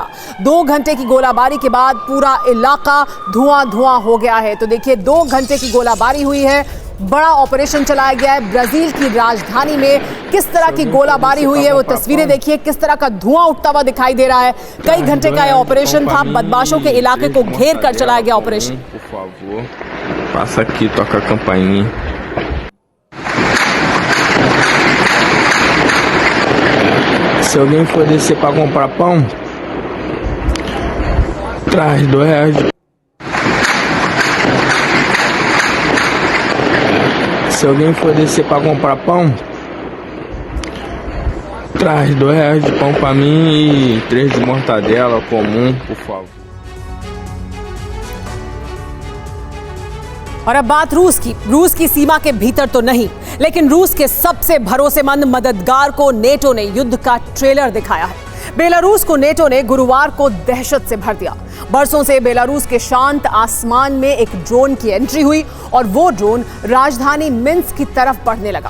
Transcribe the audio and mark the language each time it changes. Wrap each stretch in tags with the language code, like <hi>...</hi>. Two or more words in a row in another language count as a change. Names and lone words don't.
<hi>2 घंटे की गोलाबारी के बाद पूरा इलाका धुआं धुआं हो गया है। तो देखिए, 2 घंटे की गोलाबारी हुई है, बड़ा ऑपरेशन चलाया गया है। ब्राजील की राजधानी में किस तरह की गोलाबारी हुई है वो तस्वीरें देखिए, किस तरह का धुआं उठता हुआ दिखाई दे रहा है। कई घंटे का यह ऑपरेशन था, बदमाशों के इलाके को घेर कर चलाया गया ऑपरेशन।</hi> <pt>Passa aqui, toca a campainha. Se alguém for descer pra comprar pão, traz R$2. Se alguém for descer pra comprar pão, traz R$2 de pão pra mim e 3 de mortadela comum, por favor.</pt> <hi>और अब बात रूस की सीमा के भीतर तो नहीं, लेकिन रूस के सबसे भरोसेमंद मददगार को नेटो ने युद्ध का ट्रेलर दिखाया है। बेलारूस को नेटो ने गुरुवार को दहशत से भर दिया। बरसों से बेलारूस के शांत आसमान में एक ड्रोन की एंट्री हुई और वो ड्रोन राजधानी मिन्स्क की तरफ बढ़ने लगा।</hi>